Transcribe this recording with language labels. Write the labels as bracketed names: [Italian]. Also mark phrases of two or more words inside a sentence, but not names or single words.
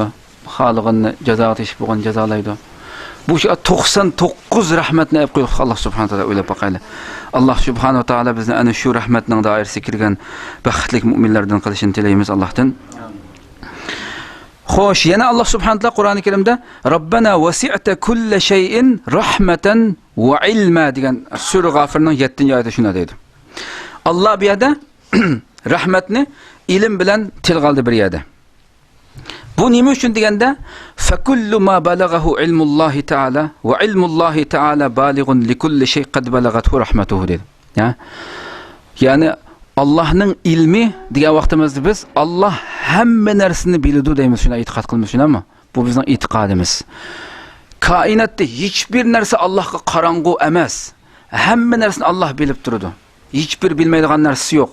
[Uzbek] Xoliqini jazoga teshib bo'lgan jazolaydi. Bu 99 rahmatni olib qo'ydi [Arabic] الله سبحانه وتعالى [Uzbek] o'ylab boqaylik. [Arabic] الله سبحانه وتعالى [Uzbek] bizni ana shu rahmatning doirasiga kirgan baxtli mu'minlardan qilishini tilaymiz Allohdan. Xo'sh, yana [Arabic] الله سبحانه وتعالى [Uzbek] Qur'oni Karimda [Arabic] ربنا وسعت كل شيء رحمة وعلما [Uzbek] degan sura G'ofirning 7-oyatida shunday deydi. Alloh bu yerda rahmatni ilm bilan tilga oldi bir yerda. Bu nima uchun deganda [Arabic] فكل ما بلغه علم الله تعالى وعلم الله تعالى بالغ لكل شيء قد بلغته رحمته dedi. Ya. [Uzbek] Ya'ni Allah'ның ilmi degan vaqtimizda biz Allah hamma narsani biladi deymiz, shuna e'tiqod qilamiz, shunami? Bu bizning e'tiqodimiz. Koinotda hech bir narsa Allohga qorong'u emas. Hamma narsani Alloh bilib turadi. Hech bir bilmaydigan narsasi yo'q.